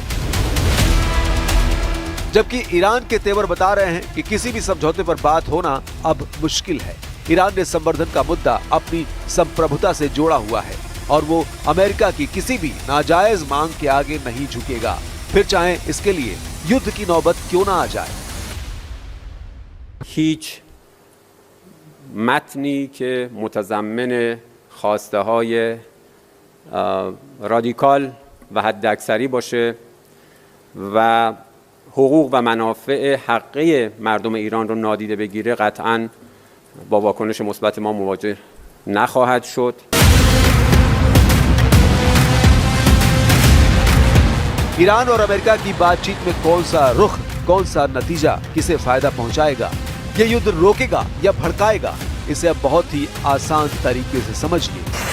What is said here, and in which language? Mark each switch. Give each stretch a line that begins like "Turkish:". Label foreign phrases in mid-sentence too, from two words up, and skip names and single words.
Hindi: जबकि ईरान के तेवर बता रहे हैं कि किसी भी समझौते पर बात होना अब मुश्किल है। ईरान ने संवर्धन का मुद्दा अपनी संप्रभुता से जोड़ा हुआ है और वो अमेरिका की किसी भी नाजायज मांग के आगे नहीं झुकेगा, फिर चाहे इसके लिए युद्ध की नौबत क्यों ना आ जाए।
Persian: هیچ متنی که متضمن خواسته های رادیکال و حداکثری باشه و حقوق و منافع حقیقی مردم ایران رو نادیده بگیره قطعاً با واکنش مثبت ما مواجه نخواهد شد.
Hindi: ईरान और अमेरिका की बातचीत में कौन सा रुख, कौन सा नतीजा किसे फायदा पहुंचाएगा, ये युद्ध रोकेगा या भड़काएगा, इसे अब बहुत ही आसान तरीके से समझिए।